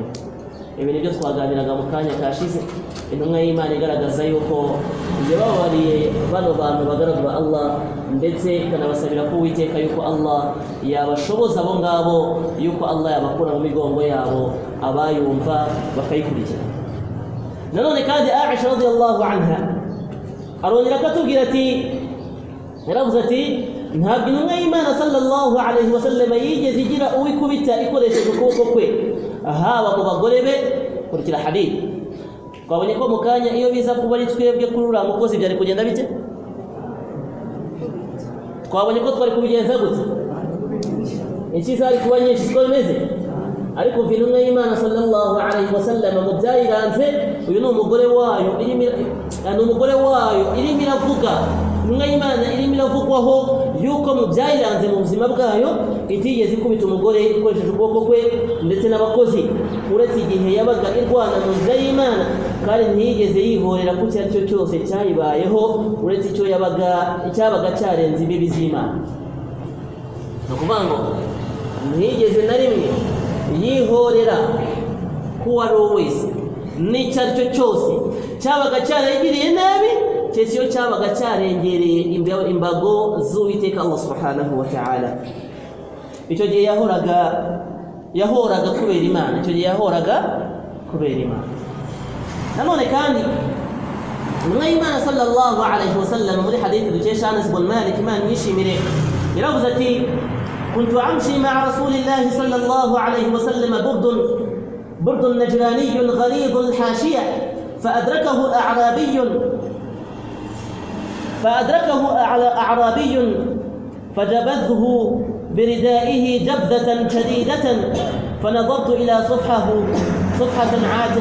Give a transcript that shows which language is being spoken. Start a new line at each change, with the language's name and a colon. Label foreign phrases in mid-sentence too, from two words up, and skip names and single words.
Kinyarwanda: Ibi nibyo twaganiraga mu kanya kashize, intumwa y'Imana igaragaza yuko yababariye bano bantu bagaragara Allah, ndetse ikanabasabira ko Uwiteka yuko Allah yabashoboza abo ngabo, yuko Allah yabakura mu migongo yabo abayumva bakayikurikira. Nanone kandi Aisha
Arabic: رضي الله عنها
Kinyarwanda: arongera akatubwira ati, yaravuze ati ntabwo intumwa y'Imana
Arabic: صلى الله عليه وسلم
Kinyarwanda: yigeze igira uwikubita ikoresheje ukuboko kwe, haba mu bagore be. Kurikira hadith twabonye ko mu kanya iyo biza kuba ari twebwe kuri uriya mukozi byari kugenda bite? Twabonye ko twari kubigenza gute? Iki zari kuba nyinshi siko bimeze, ariko intumwa y'Imana
Arabic: صلى الله عليه وسلم
Kinyarwanda: mu byayiranze uyu ni umugore wayo irimo iravuga. Intumwa y'Imana irimo iravugwaho yuko mu byayiranze mu buzima bwayo itigeze ikubita umugore ikoresheje ukuboko kwe ndetse n'abakozi, uretse igihe yabaga irwana mu nzira y'Imana, kandi ntiyigeze yihorera ku cyo ari cyo cyose cyayibayeho uretse icyo cyabaga cyarenze imbibi z'Imana. Ni ukuvuga ngo ntiyigeze na rimwe yihorera kuwo ari we wese n'icyo ari cyo cyose cyabaga cyarayigiriye nabi, cyese iyo cyabaga cyarengereye imbago z'Uwiteka Allah
Arabic: سبحانه وتعالى.
Kinyarwanda: Icyo gihe yahoraga kubera Imana, icyo gihe yahoraga kubera Imana. Nanone kandi intumwa y'Imana
Arabic: صلى الله عليه وسلم
Kinyarwanda: muri hadithi dukesha Anas ibn Malik Imana yishimire yaravuze ati
Arabic: كنت أمشي مع رسول الله صلى الله عليه وسلم برد نجراني غليظ الحاشية فأدركه أعرابي فجبذه بردائه جبذة شديدة، فنظرت إلى صفحة عاتق